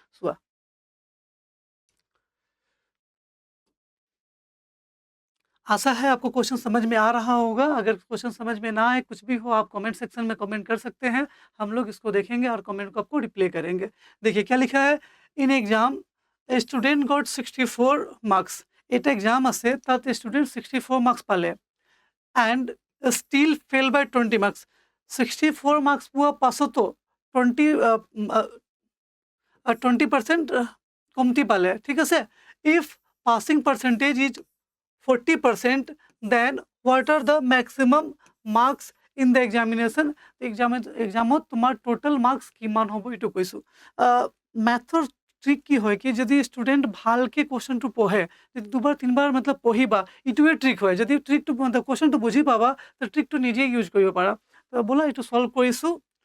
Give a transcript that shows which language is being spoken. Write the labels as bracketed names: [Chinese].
[Hindi] চোৱা, आशा है आपको क्वेश्चन समझ में आ रहा होगा। अगर क्वेश्चन समझ में ना आए, कुछ भी हो, आप कमेंट सेक्शन में कमेंट कर सकते हैं। हम लोग इसको देखेंगे और कमेंट को आपको रिप्लाई करेंगे। देखिए क्या लिखा है। [English] In exam a student got 64 marks. [Assamese] এটা এক্সাম আছে, তাত স্টুডেন্ট 64 মার্কস পালে [English] And still fail by 20 marks. [Assamese] 64 marks পোৱা পাছতো 20% কমতি পালে। ঠিক আছে, [English] If passing percentage is 40%, then what are the maximum marks in the examination? [Assamese] এক্সামত তোমাৰ টোটেল মাৰ্কস কিমান হ'ব এইটো কৈছোঁ। মেথৰ ট্ৰিক কি হয় কি, যদি ষ্টুডেণ্ট ভালকৈ কুৱেশ্যনটো পঢ়ে, যদি দুবাৰ তিনিবাৰ मतलब পঢ়িবা, এইটোৱে ট্ৰিক হয়। যদি ট্ৰিকটো কুৱেশ্যনটো বুজি পাবা, তো ট্ৰিকটো নিজেই ইউজ কৰিব পাৰা। তো ব'লা এইটো সলভ কৰিছোঁ।